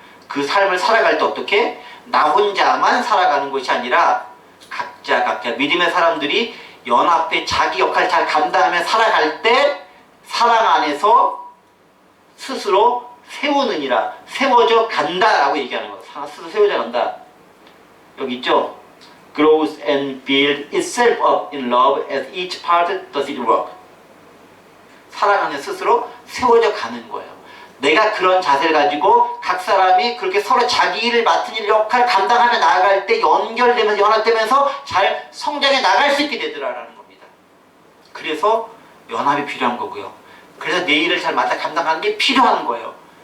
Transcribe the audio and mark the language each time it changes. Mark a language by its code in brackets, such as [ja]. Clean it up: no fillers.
[ko] 그 삶을 살아갈 때 어떻게? 나 혼자만 살아가는 것이 아니라 각자 믿음의 사람들이 연합해 자기 역할을 잘 감당하며 살아갈 때 사랑 안에서 스스로 세우느니라. 세워져 간다라고 얘기하는 거예요. 스스로 세워져 간다. 여기 있죠? [en] Grows and builds itself up in love as each part does its work. [ko] 사랑 안에 스스로 세워져 가는 거예요. 내가 그런 자세를 가지고 각 사람이 그렇게 서로 자기 일을 맡은 일 역할을 감당하며 나아갈 때 연결되면서 연합되면서 잘 성장해 나갈 수 있게 되더라라는 겁니다. 그래서 연합이 필요한 거고요. 그래서 내 일을 잘 맡아 감당하는 게 필요한 거예요.